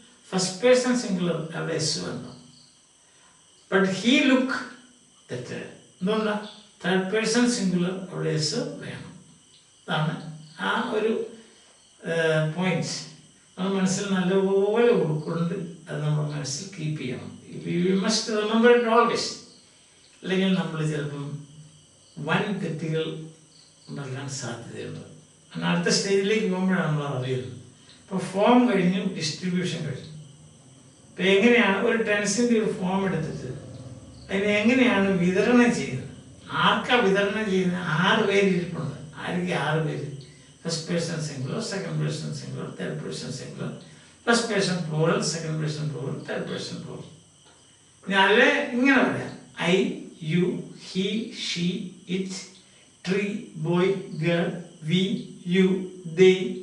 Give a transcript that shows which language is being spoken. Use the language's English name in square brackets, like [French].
[Malayalam] First person singular, അവിടെ S വേണം. [English] but he look, [Malayalam] തെറ്റ്. എന്തുകൊണ്ടാണ്? തേർഡ് പേഴ്സൺ സിംഗുലർ, അവിടെ എസ് വേണം. അതാണ് ആ ഒരു പോയിന്റ്സ് നമ്മൾ മനസ്സിൽ നല്ലപോലെ ഉൾക്കൊണ്ട് അത് നമ്മൾ മനസ്സിൽ കീപ്പ് ചെയ്യണം. [English] We must remember it always. [Malayalam] അല്ലെങ്കിൽ നമ്മൾ ചിലപ്പം വൻ തെറ്റുകൾ ഉണ്ടാക്കാൻ സാധ്യതയുണ്ട്. അടുത്ത സ്റ്റേജിലേക്ക് പോകുമ്പോഴാണ് നമ്മൾ അറിയുന്നത്. ഇപ്പോൾ ഫോം കഴിഞ്ഞു, ഡിസ്ട്രിബ്യൂഷൻ കഴിഞ്ഞു. ഇപ്പം എങ്ങനെയാണ് ഒരു ടെൻസിൻ്റെ ഒരു ഫോം എടുത്തിട്ട് അതിനെ എങ്ങനെയാണ് വിതരണം ചെയ്യുന്നത്, ആർക്കാ വിതരണം ചെയ്യുന്നത്? 6 പേര് ഇരിപ്പുണ്ട്. ആർക്ക് 6 പേര്? First person singular, second person singular, third person singular, first person plural, second person plural, third person plural. ഞാനല്ലേ ഇങ്ങനെ പറയാം: I, U, he, she, it, tree, boy, girl, V, U, they,